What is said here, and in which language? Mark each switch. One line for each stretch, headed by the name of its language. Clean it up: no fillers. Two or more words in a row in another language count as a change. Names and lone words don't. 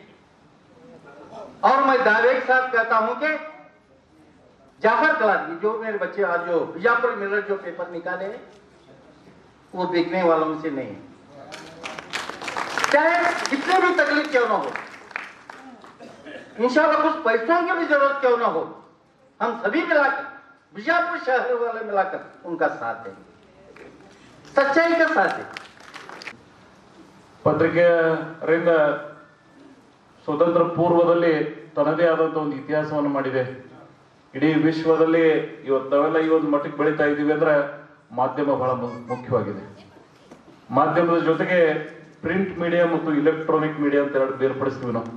Hindi: और मैं दावे के साथ कहता हूं कि जाफर कलादगी जो मेरे बच्चे आज जो बीजापुर मिरर जो पेपर निकाले हैं वो बिकने वालों में से नहीं है, चाहे कितने भी तकलीफ क्यों ना हो, इंशाल्लाह कुछ पैसों की भी जरूरत क्यों ना हो, हम सभी मिलाकर बीजापुर शहर वाले मिलाकर उनका साथ देंगे, सच्चाई का साथ देंगे।
Kannada: ಪತ್ರಿಕೆಯಿಂದ ಸ್ವತಂತ್ರ ಪೂರ್ವದಲ್ಲಿ ತನ್ನದೇ ಆದಂತ ಒಂದು ಇತಿಹಾಸವನ್ನು ಮಾಡಿದೆ. ಇಡೀ ವಿಶ್ವದಲ್ಲಿ ನಾವೆಲ್ಲ ಈ ಒಂದು ಮಟ್ಟಕ್ಕೆ ಬೆಳೀತಾ ಇದ್ದೀವಿ ಅಂದ್ರೆ ಮಾಧ್ಯಮ ಬಹಳ ಮುಖ್ಯವಾಗಿದೆ. ಮಾಧ್ಯಮದ ಜೊತೆಗೆ
English: print media
Kannada: ಮತ್ತು
English: electronic media
Kannada: ಅಂತ ಎರಡು ಬೇರ್ಪಡಿಸ್ತೀವಿ ನಾವು.